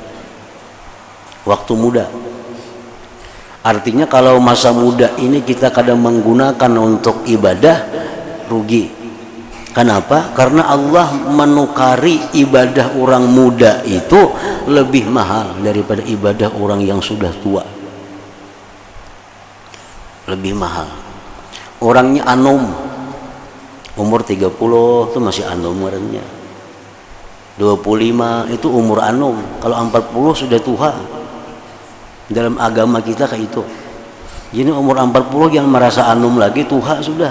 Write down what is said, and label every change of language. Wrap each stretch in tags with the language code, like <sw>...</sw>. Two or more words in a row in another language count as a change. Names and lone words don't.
<id>Waktu muda artinya kalau masa muda ini kita kadang menggunakan untuk ibadah, rugi. Kenapa? Karena Allah menukari ibadah orang muda itu lebih mahal daripada ibadah orang yang sudah tua. Lebih mahal.</id> <bjn>Orangnya anum, umur 30 itu masih anum orangnya. 25 itu umur anum, kalau 40 sudah tua. Dalam agama kita kayak itu. Jadi umur 40 yang merasa anum lagi, tua sudah.</bjn>